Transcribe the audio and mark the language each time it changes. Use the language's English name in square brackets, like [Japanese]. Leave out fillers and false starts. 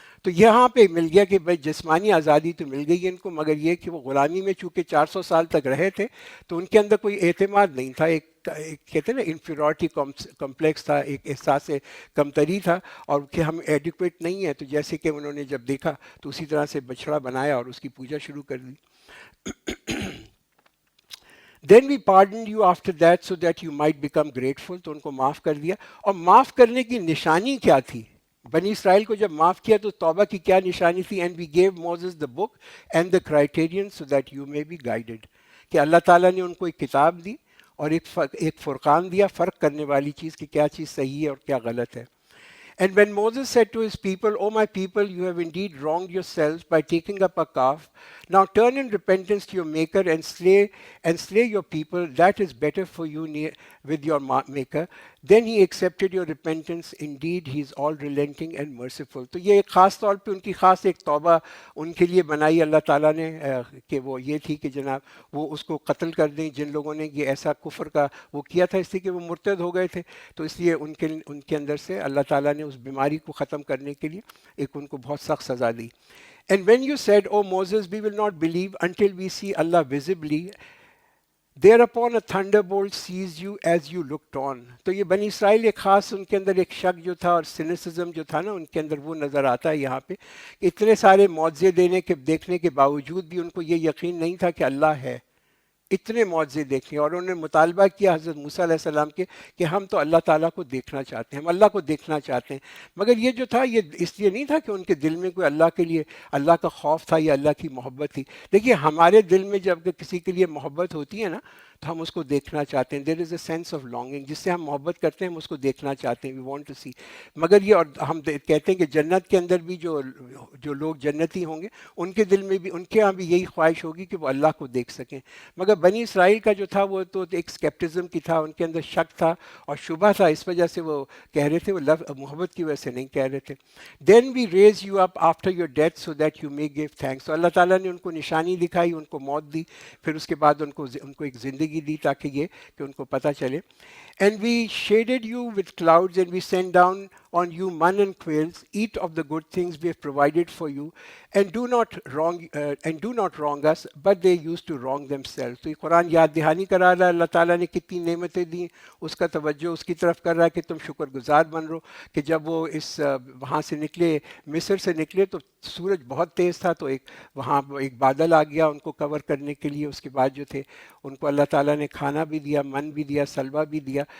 [Urdu] تو یہاں پہ مل گیا کہ بھائی جسمانی آزادی تو مل گئی ہے ان کو، مگر یہ کہ وہ غلامی میں چونکہ 400 سال تک رہے تھے تو ان کے اندر کوئی اعتماد نہیں تھا، ایک کہتے ہیں نا انفیریورٹی کمپلیکس تھا، ایک احساس کمتری تھا، اور کہ ہم ایڈیکویٹ نہیں ہیں. تو جیسے کہ انہوں نے جب دیکھا تو اسی طرح سے بچڑا بنایا اور اس کی پوجا شروع کر دی. [English] Then we pardoned you after that so that you might become grateful. [Urdu] تو ان کو معاف کر دیا. اور معاف کرنے کی نشانی کیا تھی؟ بنی اسرائیل کو جب معاف کیا تو توبہ کی کیا نشانی تھی؟ [English] And we gave Moses the book and the criterion so that you may be guided. [Urdu] کہ اللہ تعالیٰ نے ان کو ایک کتاب دی اور ایک فرقان دیا، فرق کرنے والی چیز کہ کیا چیز صحیح ہے اور کیا غلط ہے. [English] And when Moses said to his people, O my people, you have indeed wronged yourselves by taking up a calf. Now turn in repentance to your maker and slay your people. That is better for you with your maker. Then he accepted your repentance. Indeed, he is all relenting and merciful. [Urdu] تو یہ ایک خاص طور پہ ان کی خاص ایک توبہ ان کے لیے بنائی اللہ تعالیٰ نے، کہ وہ یہ تھی کہ جناب وہ اس کو قتل کر دیں جن لوگوں نے یہ ایسا کفر کا وہ کیا تھا، اس لیے کہ وہ مرتد ہو گئے تھے. تو اس لیے ان کے اندر سے اللہ تعالیٰ نے اس بیماری کو ختم کرنے کے لیے ایک ان کو بہت سخت سزا دی. [English] And when you said, O Moses, we will not believe until we see Allah visibly, thereupon a thunderbolt seized you as you looked on. [Urdu] تو یہ بنی اسرائیل ایک خاص ان کے اندر ایک شک جو تھا اور سینسزم جو تھا نا ان کے اندر وہ نظر آتا ہے یہاں پہ، کہ اتنے سارے معجزے دیکھنے کے باوجود بھی ان کو یہ یقین نہیں تھا کہ اللہ ہے. اتنے معجزے دیکھے اور انہوں نے مطالبہ کیا حضرت موسیٰ علیہ السلام کے کہ ہم تو اللہ تعالیٰ کو دیکھنا چاہتے ہیں، ہم اللہ کو دیکھنا چاہتے ہیں. مگر یہ جو تھا یہ اس لیے نہیں تھا کہ ان کے دل میں کوئی اللہ کے لیے اللہ کا خوف تھا یا اللہ کی محبت تھی. دیکھیے ہمارے دل میں جب کسی کے لیے محبت ہوتی ہے نا تو ہم اس کو دیکھنا چاہتے ہیں. [English] there is a sense of longing, [Urdu] جس سے ہم محبت کرتے ہیں ہم اس کو دیکھنا چاہتے ہیں، [English] We want to see. [Urdu] مگر یہ اور ہم کہتے ہیں کہ جنت کے اندر بھی جو لوگ جنتی ہوں گے ان کے دل میں بھی ان کے یہاں بھی یہی خواہش ہوگی کہ وہ اللہ کو دیکھ سکیں. مگر بنی اسرائیل کا جو تھا وہ تو ایک اسکیپٹزم کی تھا، ان کے اندر شک تھا اور شبہ تھا، اس وجہ سے وہ کہہ رہے تھے، وہ محبت کی وجہ سے نہیں کہہ رہے تھے. [English] Then we raise you up after your death so that you may give thanks. [Urdu] تو اللہ تعالیٰ نے ان کو نشانی دکھائی، ان کو موت دی، پھر اس کے بعد ان کو ایک زندگی دی تاکہ یہ کہ ان کو پتہ چلے. [English] And we shaded you with clouds and we sent down on you manna and quails. Eat of the good things we have provided for you, and do not wrong us, but they used to wrong themselves. [Urdu] تو یہ قرآن یاد دہانی کرا رہا ہے اللہ تعالیٰ نے کتنی نعمتیں دی، اس کا توجہ اس کی طرف کر رہا ہے کہ تم شکر گزار بن رہو. کہ جب وہ وہاں سے نکلے، مصر سے نکلے تو سورج بہت تیز تھا، تو وہاں ایک بادل آ گیا ان کو کور کرنے کے لیے. اس کے بعد جو تھے ان کو اللہ تعالیٰ نے کھانا بھی دیا، من بھی دیا، سلوہ بھی دیا.